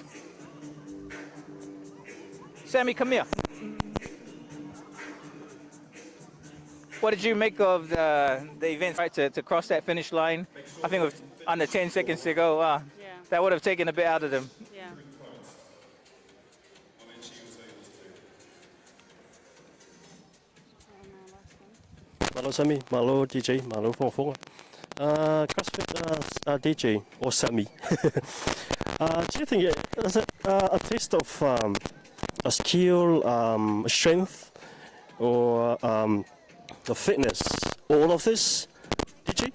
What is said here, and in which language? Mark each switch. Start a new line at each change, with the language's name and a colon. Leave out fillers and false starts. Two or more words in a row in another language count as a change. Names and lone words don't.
English: Sammy, come here. What did you make of the event, right, to cross that finish line? I think with under 10 seconds to go, that would have taken a bit out of them. Yeah.
Samoan: Malo Sammy, malo DJ, malo Phong.
English: CrossFit DJ or Sammy. Do you think is it a test of a skill, strength, or the fitness? All of this, DJ?